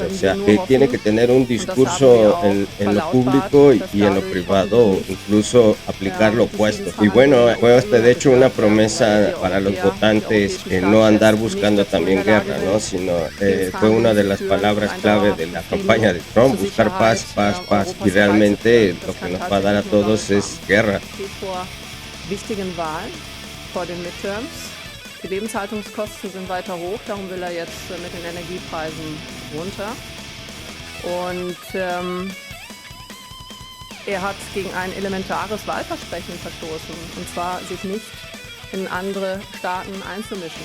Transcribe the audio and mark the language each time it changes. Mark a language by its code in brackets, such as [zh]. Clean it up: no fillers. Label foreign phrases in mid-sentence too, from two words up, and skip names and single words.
[es] O sea, que tiene que tener un discurso en lo público y en lo privado, incluso aplicar lo opuesto. Y bueno, fue de hecho una promesa para los votantes, no andar buscando también guerra, ¿no? Sino fue una de las palabras clave de la campaña de Trump, buscar paz, paz, paz. Y realmente lo que nos va a dar a todos es guerra. [de] Wichtigen Wahlen vor den Midterms. Die Lebenshaltungskosten sind weiter hoch, darum will er jetzt mit den Energiepreisen runter. Und er hat gegen ein elementares Wahlversprechen verstoßen, und zwar sich nicht in andere Staaten einzumischen.